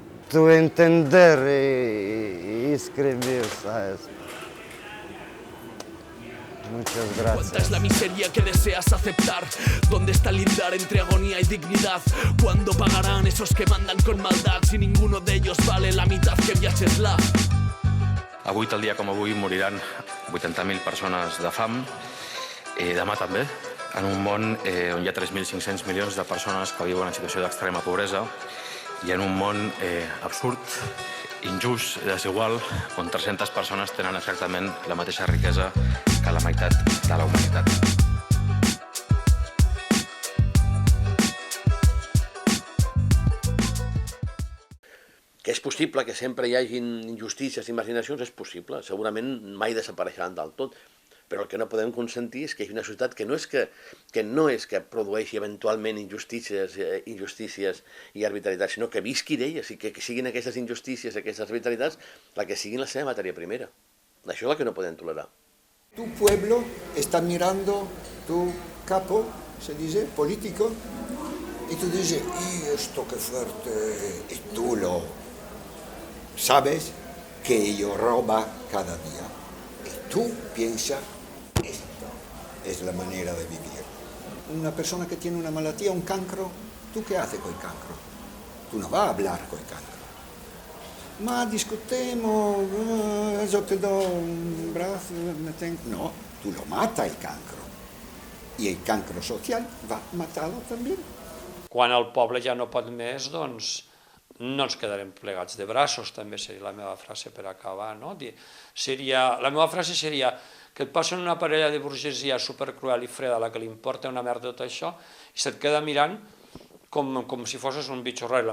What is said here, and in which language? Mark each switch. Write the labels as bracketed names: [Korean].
[Spanish] Tú entender y escribir, ¿sabes? Muchas gracias. ¿Cuánta es la miseria que deseas aceptar? ¿Dónde está el lindar entre agonía y dignidad? ¿Cuándo pagarán esos que mandan con maldad si ninguno de ellos vale la mitad que Vyacheslav? [Catalan] Avui, tal dia com avui, moriran 80.000 persones de fam, demà també, en un món on hi ha 3.500 milions de persones que viuen en situació d'extrema pobresa i en un món absurd, injust, desigual, on 300 persones tenen exactament la mateixa riquesa que la meitat de la humanitat. Que és possible que sempre hi hagin injustícies i marginacions, és possible. Segurament mai desapareixeran del tot. Però el que no podem consentir és que hi hagi una societat que no és que produeixi eventualment injustícies i arbitrarietats, sinó que visqui d'elles i que siguin aquestes injustícies, aquestes arbitrarietats, la que siguin la seva matèria primera. Això és el que no podem tolerar. [Spanish] Tu pueblo está mirando tu capo, se dice, político, y tú dices, y esto qué fuerte, y tú lo sabes que ello roba cada día. Y tú piensas, esto es la manera de vivir. Una persona que tiene una malattia, un cancro, ¿tú qué haces con el cancro? Tú no vas a hablar con el cancro. Ma discutemos, yo te doy un brazo, no, tú lo matas el cancro. Y el cancro social va a matarlo también. [Catalan] Quan el poble ja no pot més, doncs no ens quedarem plegats de braços, també seria la meva frase per acabar, no? La meva frase seria que et posen una parella de burgesia supercruel i freda a la que li importa una merda tot això i se't queda mirant com si fossis un bitxo rar.